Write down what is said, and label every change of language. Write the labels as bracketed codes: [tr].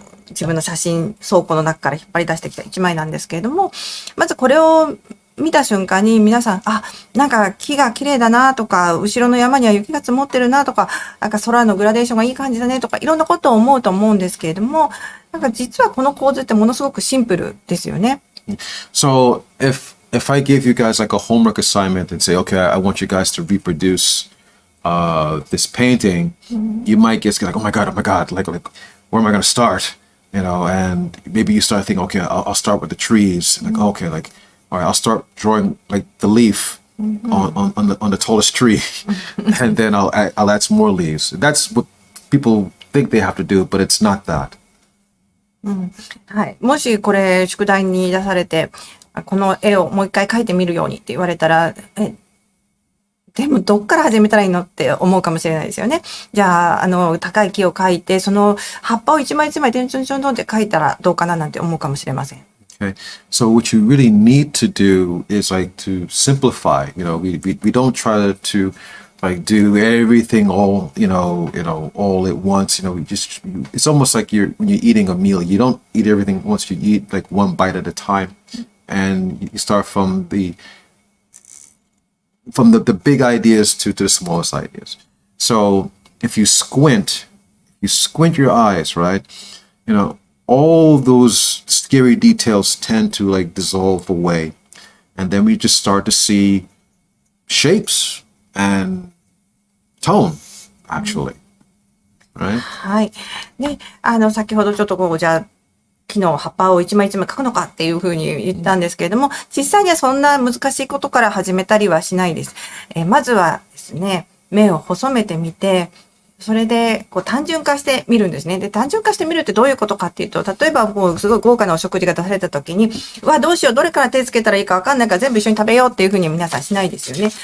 [ja] 自分の写真倉庫の中から引っ張り出してきた1枚なんですけれども、まずこれを見た瞬間に皆さん、なんか木が綺麗だなとか、後ろの山には雪が積もってるなとか、なんか空のグラデーションがいい感じだねとか、いろんなことを思うと思うんですけれども、なんか実はこの構図ってものすごくシンプルですよね。 [en] So if I give you guys like a homework assignment and say, okay, I want you guys to reproduce this painting, you might just get like, oh my God, like where am I going to start? And maybe you start thinking, okay, I'll start with the trees. Like, okay, like, all right, I'll start drawing like the leaf on the tallest tree, and then I'll add some more leaves. That's what people think they have to do, but it's not that. [ja] はい。もしこれ宿題に出されて、この絵をもう一回描いてみるようにって言われたら、でもどっから始めたらいいのって思うかもしれないですよね。じゃあ、高い木を描いて、その葉っぱを一枚一枚点々って描いたらどうかななんて思うかもしれません。 [en] Okay. So what you really need to do is like to simplify. We don't try to like do everything all all at once. It's almost like when you're eating a meal, you don't eat everything once. You eat like one bite at a time, and you start from the big ideas to the smallest ideas. So if you squint your eyes, right? All those scary details tend to like dissolve away, and then we just start to see shapes and tone, actually, right? [ja] はい。で、先ほどちょっとじゃあ、木の葉っぱを一枚一枚描くのかっていうふうに言ったんですけれども、実際にはそんな難しいことから始めたりはしないです。まずはですね、目を細めてみて、それで、単純化してみるんですね。で、単純化してみるってどういうことかっていうと、例えばもうすごい豪華なお食事が出された時に、うわ、どうしよう、どれから手つけたらいいかわかんないから全部一緒に食べようっていうふうに皆さんしないですよね。